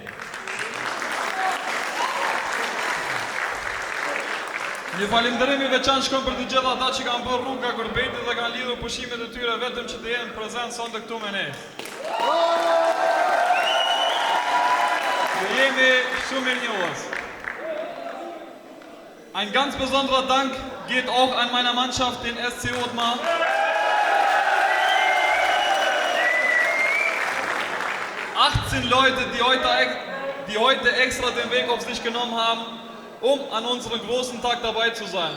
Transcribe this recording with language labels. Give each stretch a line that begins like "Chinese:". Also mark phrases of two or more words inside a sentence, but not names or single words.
Albanian: Një falenderim i veçantë shkon për të gjithë ata që kanë bërë rrugë nga Kurbetit dhe kanë lidhur pushimet e tyre vetëm që të jenë prezent sonte këtu me ne. Wir jemi shumë mirënjohës.
German: Ein ganz besonderer Dank geht auch an meiner Mannschaft, den SC Otmar. Leute, die heute extra den Weg auf sich genommen haben, um an unserem großen Tag dabei zu sein.